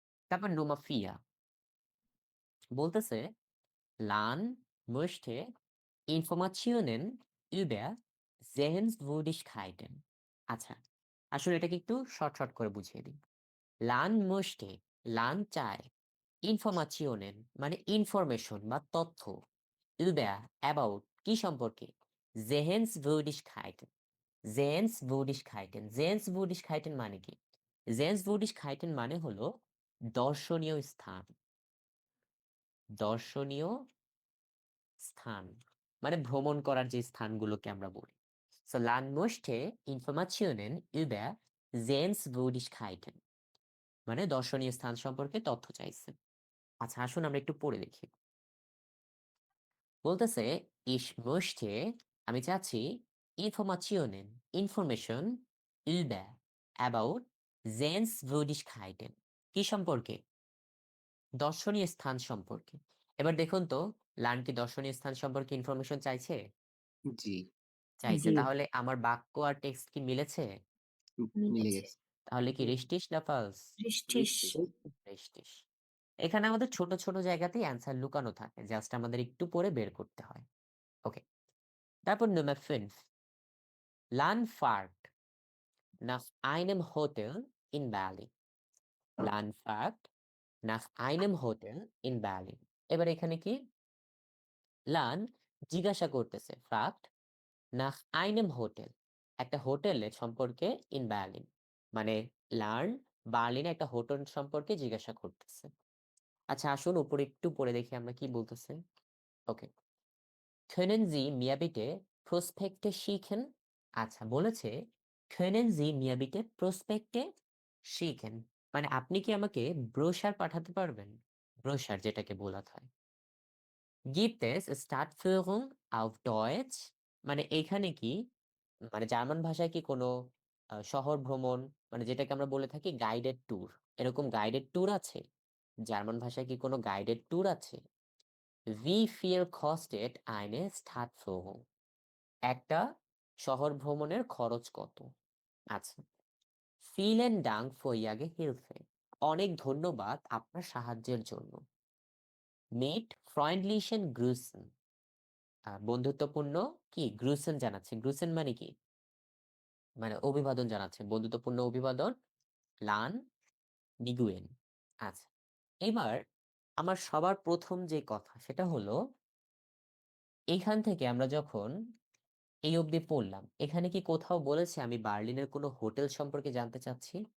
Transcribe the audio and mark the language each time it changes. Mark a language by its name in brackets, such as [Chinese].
[German] তারপর Nummer 4 বলতেছে লান möchte Informationen über Sehenswürdigkeiten। [Bangla] আচ্ছা, আসলে এটাকে একটু শর্ট, শর্ট করে বুঝিয়ে দিই। লান möchte, লান চায়, Informationen মানে ইনফরমেশন বা তথ্য, über, about কি সম্পর্কে? [German] Sehenswürdigkeiten, Sehenswürdigkeiten, Sehenswürdigkeiten মানে কি? [Bangla] Sehenswürdigkeiten মানে হলো দর্শনীয় স্থান। দর্শনীয় স্থান মানে ভ্রমণ করার যে স্থানগুলোকে আমরা বলি। [German] So Land möchte Informationen über Sehenswürdigkeiten [Bangla] মানে দর্শনীয় স্থান সম্পর্কে তথ্য চাইছে। আচ্ছা, আসুন আমরা একটু পড়ে দেখি। বলতেছে [German] ich möchte, [Bangla] আমি চাচ্ছি Informationen, information über, about Sehenswürdigkeiten কি সম্পর্কে? দর্শনীয় স্থান সম্পর্কে। এবার দেখুন তো লান কি দর্শনীয় স্থান সম্পর্কে ইনফরমেশন চাইছে? জি। চাইছে। জি। তাহলে আমার বাক্য আর টেক্সট কি মিলেছে? মিলে মিলেছে। গেছে। তাহলে কি জি। রিস্টিস না ফালস? বৃষ্টিস। রিস্টিস। এখানে আমাদের ছোট, ছোট জায়গাতেই অ্যান্সার লুকানো থাকে। জাস্ট আমাদের একটু পরে বের করতে হয়। ওকে। [German] তারপর Nummer 5 Lan fährt nach einem Hotel in Berlin। Lan fährt nach einem Hotel in Berlin। [Bangla] এবার এখানে কি? লান জিজ্ঞাসা করতেছে [German] fragt nach einem Hotel, [Bangla] একটা হোটেলের সম্পর্কে in Berlin, মানে লার্ন বার্লিনে একটা হোটেল সম্পর্কে জিজ্ঞাসা করতেছে। আচ্ছা, আসুন উপরে একটু পড়ে দেখি আমরা কি বলতেছে। [German] ওকে, können Sie mir bitte Prospekte schicken? [Bangla] আচ্ছা, বলেছে [German] können Sie mir bitte Prospekte schicken, [Bangla] মানে আপনি কি আমাকে ব্রোশার পাঠাতে পারবেন? ব্রোশার যেটাকে বলা হয়। [German] Gibt es Stadtführung auf Deutsch? [Bangla] মানে এইখানে কি মানে জার্মান ভাষায় কি কোনো শহর ভ্রমণ মানে যেটাকে আমরা বলে থাকি গাইডেড ট্যুর এরকম গাইডেড ট্যুর আছে? জার্মান ভাষায় কি কোনো গাইডেড ট্যুর আছে? [German] Wie viel kostet eine Stadtführung? [Bangla] একটা শহর ভ্রমণের খরচ কত? আচ্ছা। [German] Vielen Dank für Ihre Hilfe. [Bangla] অনেক ধন্যবাদ আপনার সাহায্যের জন্য। [German] Mit freundlichen Grüßen. [Bangla] বন্ধুত্বপূর্ণ কি গ্রুসেন জানাচ্ছে গ্রুসেন মানে কি মানে অভিবাদন জানাচ্ছে বন্ধুত্বপূর্ণ অভিবাদন লান নিগুয়েন আচ্ছা এবার আমার সবার প্রথম যে কথা সেটা হলো এইখান থেকে আমরা যখন এই অবধি পড়লাম এখানে কি কোথাও বলেছে আমি বার্লিনের কোনো হোটেল সম্পর্কে জানতে চাচ্ছি